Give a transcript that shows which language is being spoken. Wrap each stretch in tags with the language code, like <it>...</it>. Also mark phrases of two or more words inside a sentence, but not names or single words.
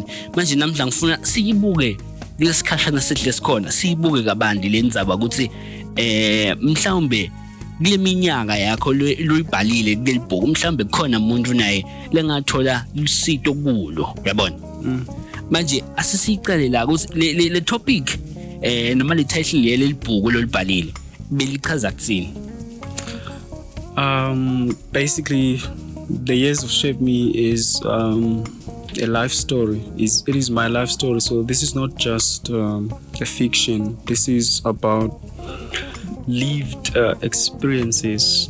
<ss>Manje namhla ngifuna siyibuke lesikhashana sehle sikhona siyibuke kabandi lenzaba ukuthi mhlawumbe kule minyaka yakho loyibhalile kulelibhuku mhlawumbe khona umuntu naye lengathola lusito kulo, yabona? Manje asisicale la ukuthi le topic noma le title lelibhuku lolibhalile belichaza kuthini?</ss> <en>Basically the years of shape me is a life story. It is my life story. So this is not just a fiction. This is about lived experiences.</en>